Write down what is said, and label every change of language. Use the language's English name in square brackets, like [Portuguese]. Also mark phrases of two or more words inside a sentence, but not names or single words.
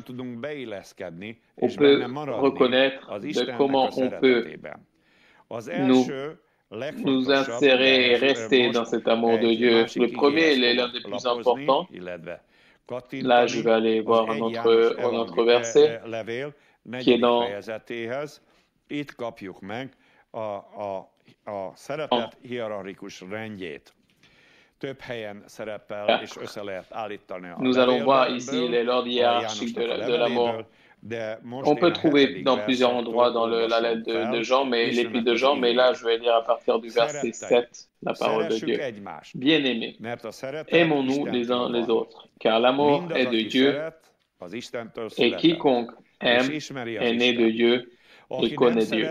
[French] On peut reconnaître de comment on peut nous insérer et rester dans cet amour de Dieu. Le premier, il est l'un des plus importants. Là, je vais aller voir un autre verset qui est dans [Hungarian] a szeretet hierarchikus rendjét több helyen szerepel, és össze lehet állítani a [French] Nous allons voir ici les l'ordre hiérarchique de l'amour. On peut trouver dans plusieurs endroits dans la lettre de Jean, mais l'épître de Jean, mais là je vais lire à partir du verset 7, la parole de Dieu. Bien-aimés, aimons-nous les uns les autres, car l'amour est de Dieu, et quiconque aime est né de Dieu et connaît Dieu.